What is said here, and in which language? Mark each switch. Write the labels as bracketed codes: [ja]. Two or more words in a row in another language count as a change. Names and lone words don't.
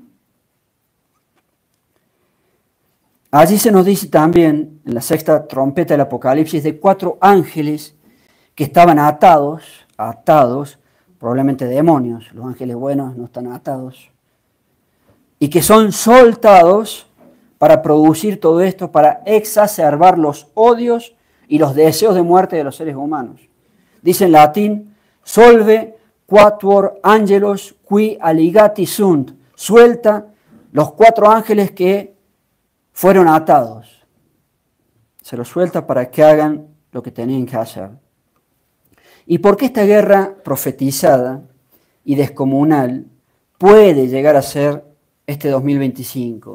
[es] Allí se nos dice también, en la sexta trompeta del Apocalipsis, de 4 ángeles que estaban atados, probablemente demonios, los ángeles buenos no están atados, y que son soltados para producir todo esto, para exacerbar los odios y los deseos de muerte de los seres humanos. Dice en latín, [la] solve quatuor angelos qui alligati sunt, [es] suelta los 4 ángeles que fueron atados. Se los suelta para que hagan lo que tenían que hacer. ¿Y por qué esta guerra profetizada y descomunal puede llegar a ser este 2025?